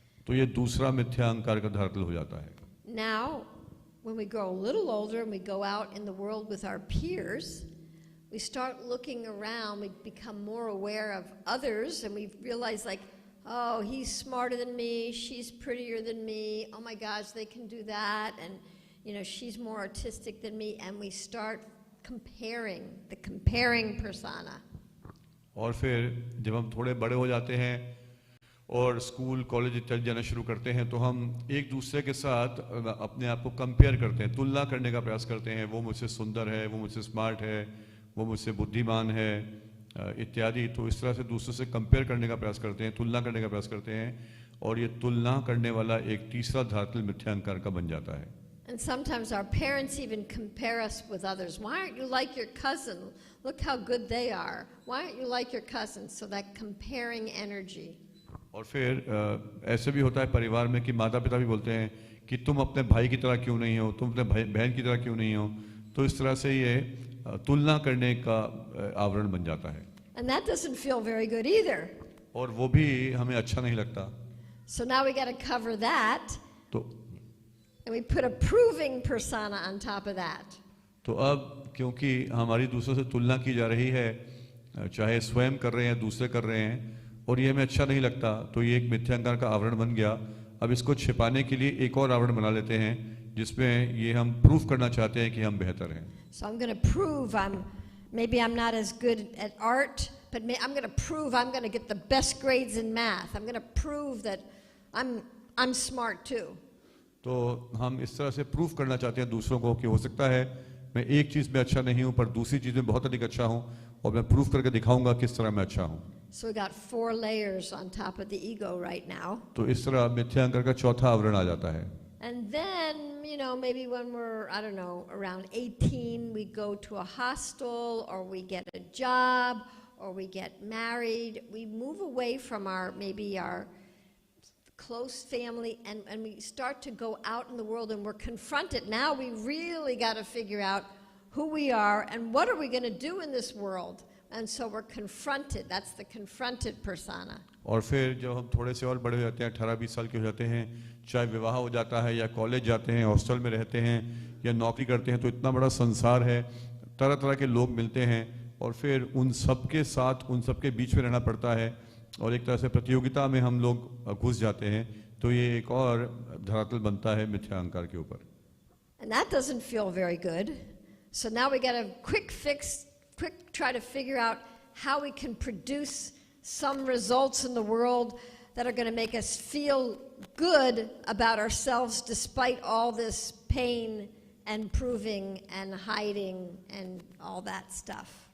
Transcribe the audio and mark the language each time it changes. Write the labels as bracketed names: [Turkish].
[Hindi] तो ये दूसरा मिथ्या अहंकार का धरातल हो जाता है. [English] Now, when we grow a little older and we go out in the world with our peers, we start looking around, we become more aware of others, and we realize like, oh, he's smarter than me, she's prettier than me, oh my gosh, they can do that, and she's more artistic than me, and we start comparing, the comparing persona. [Hindi] और फिर जब हम थोड़े बड़े हो जाते हैं और स्कूल कॉलेज चल जाना शुरू करते हैं, तो हम एक दूसरे के साथ अपने आप को कंपेयर करते हैं, तुलना करने का प्रयास करते हैं. वो मुझसे सुंदर है, वो मुझसे स्मार्ट है, वो मुझसे बुद्धिमान है इत्यादि. तो इस तरह से दूसरों से कंपेयर करने का प्रयास करते हैं, तुलना करने का प्रयास करते हैं, और ये तुलना करने वाला एक तीसरा धरातल मिथ्या अहंकार का बन जाता है। [English] And sometimes our parents even compare us with others. Why aren't you like your cousin? Look how good they are. Why aren't you like your cousin? So that comparing energy. [Hindi] और फिर ऐसे भी होता है परिवार में कि माता पिता भी बोलते हैं कि तुम अपने भाई की तरह क्यों नहीं हो, तुम अपने बहन की तरह क्यों नहीं हो। तो इस तरह से ये तुलना करने का आवरण बन जाता है। [English] And that doesn't feel very good either. [Hindi] और वो भी हमें अच्छा नहीं लगता। [English] So now we got to cover that. [Hindi] तो [English] And we put a proving persona on top of that. [Hindi] तो अब क्योंकि हमारी दूसरों से तुलना की जा रही है, चाहे स्वयं कर रहे हैं दूसरे कर रहे हैं, और ये हमें अच्छा नहीं लगता, तो ये एक मिथ्या अहंकार का आवरण बन गया। अब इसको छिपाने के लिए एक और आवरण बना लेते हैं जिसमें ये हम प्रूफ करना चाहते हैं कि हम बेहतर हैं। [English] So I'm going to prove maybe I'm not as good at art, but I'm going to prove I'm going to get the best grades in math. I'm going to prove that I'm smart too. [Hindi] तो हम इस तरह से proof करना चाहते हैं दूसरों को कि हो सकता है मैं एक चीज में अच्छा नहीं हूं पर दूसरी चीज में बहुत अधिक अच्छा हूं, और मैं प्रूफ करके दिखाऊंगा किस तरह मैं अच्छा हूं। [English] So we got 4 layers on top of the ego right now. [Hindi] तो इस तरह मिथ्या अहंकार का चौथा आवरण आ जाता है। [English] And then, maybe when we're, I don't know, around 18, we go to a hostel, or we get a job, or we get married. We move away from maybe our close family, and we start to go out in the world, and we're confronted. Now we really got to figure out who we are and what are we going to do in this world. And so we're confronted. That's the confronted persona. [Hindi] और फिर जब हम थोड़े से और बड़े हो जाते हैं, 18-20 साल के हो जाते हैं, चाहे विवाह हो जाता है या कॉलेज जाते हैं, हॉस्टल में रहते हैं या नौकरी करते हैं, तो इतना बड़ा संसार है, तरह तरह के लोग मिलते हैं, और फिर उन सब के साथ उन सब के बीच में रहना पड़ता है, और एक तरह से प्रतियोगिता में हम लोग घुस जाते हैं। तो ये एक और धरातल बनता है मिथ्या अहंकार के ऊपर। [English] And that doesn't feel very good. So now we got a quick try to figure out how we can produce some results in the world that are going to make us feel good about ourselves despite all this pain and proving and hiding and all that stuff.